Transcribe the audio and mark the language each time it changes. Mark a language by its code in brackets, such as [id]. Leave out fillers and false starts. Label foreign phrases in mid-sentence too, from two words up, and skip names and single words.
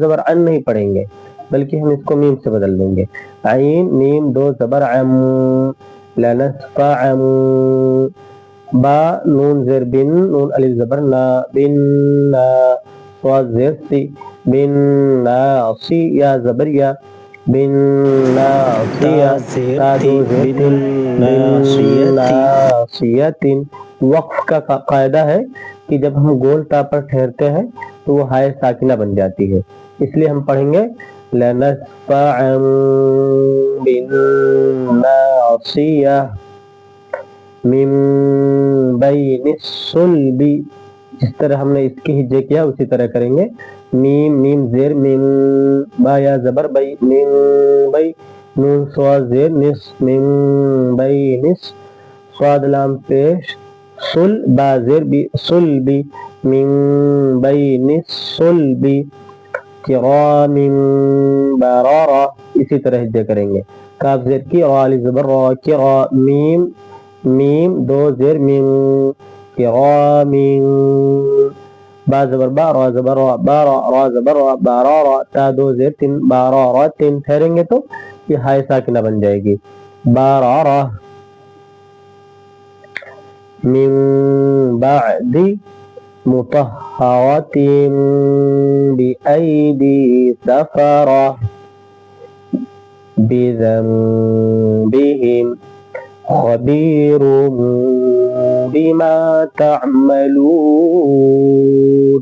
[ur] زبر ان نہیں پڑھیں گے بلکہ ہم اس کو میم سے بدل دیں گے، عین میم دو زبر عم، لنسفعا، با نون زیر بن، نون الف زبر نا، بن نا، صاد زیر سی، بن ناصی، یا زبر یا، بن ناصیہ، تا دو زیر تن، بن ناصیتن۔ وقف کا قاعدہ ہے کہ جب ہم گول تا پر ٹھہرتے ہیں تو وہ ہائے ساکنہ بن جاتی ہے، اس لیے ہم پڑھیں گے [ar] لنسفعا بالناصیہ، من بین الصلب، [ur] جس طرح ہم نے اس کی ہجے کیا اسی طرح کریں گے۔ میم میم زیر میم، با یا زبر بئی، میم بئی، نون صاد زیر نس، میم بئی نس، صاد لام پیش، صل با زیر بی، صلبی، میم [ar] بین الصلب، کرام برارہ، [ur] اسی طرح ہجے کریں گے۔ کاف زیر کی، را الف زبر را، کرا، میم میم دو زیر میم، کرام، با زبر با، را زبر را، بارا، را زبر را، بارارا، تا دو زیر تن، بارارا تن، ٹھہریں گے تو یہ ہائے ساکنہ بن جائے گی، بارارا۔ [ar] من بعد مطہرات بأیدی سفرہ بذنبہم خبیر بما تعملون۔